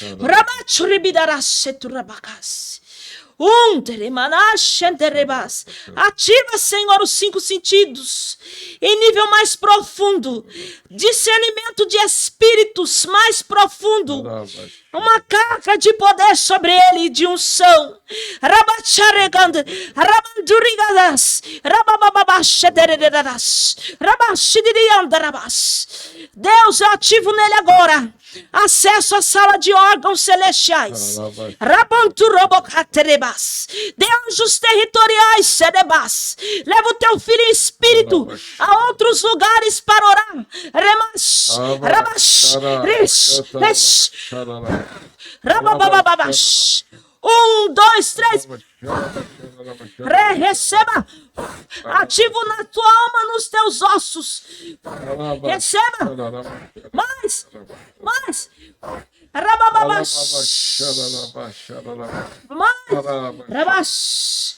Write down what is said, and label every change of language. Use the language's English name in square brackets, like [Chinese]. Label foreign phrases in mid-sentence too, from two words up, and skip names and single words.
[Portuguese] Rabachuribidarasseturabakas. Ativa, Senhor, os 5 sentidos em nível mais profundo, discernimento de espíritos mais profundo, uma carga de poder sobre ele, de unção. Rabachareganda, rabandurigadas, rababababashederedas, rabashidiriandarabas. Deus, eu ativo nele agora acesso à sala de órgãos celestiais. Rabanturobocaterebas. De anjos territoriais, cerebas. Leva o teu filho em espírito a outros lugares para orar. Remas. Rabash. Rish. Rababababash. 1, 2, 3. Receba. Ativo na tua alma, nos teus ossos. Receba. Mais. Mais.